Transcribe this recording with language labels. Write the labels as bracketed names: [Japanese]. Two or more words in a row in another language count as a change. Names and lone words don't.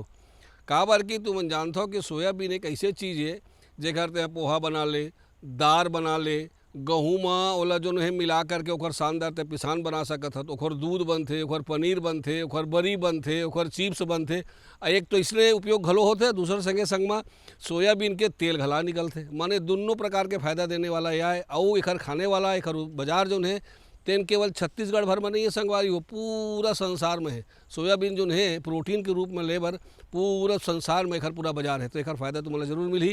[Chhattisgarhi] का बार की तुम जानते हो कि सोयाबीन एक ऐसे चीज़ है जेकर ते पोहा बना ले, दार बना ले, गहूँ में ओला जो है मिला करके ओकर शानदार ते पिसान बना सकत हत। ओकर दूध बनथे, ओकर पनीर बनथे, ओकर बरी बनथे, ओकर चिप्स बनथे। एक तो इसलिए उपयोग घलो होते, दूसरे संगे संग में सोयाबीन के तेल घला निकलते। माने दोनों प्रकार के फायदा देने वाला यह है। और एकर खाने वाला एकर बाजार जो है तेन केवल छत्तीसगढ़ भर में नहीं है संगवारी हो, पूरा संसार में है। सोयाबीन जो है प्रोटीन के रूप में लेबर पूरा संसार में एकर पूरा बाजार है, तो एकर फायदा तुम्हें जरूर मिली।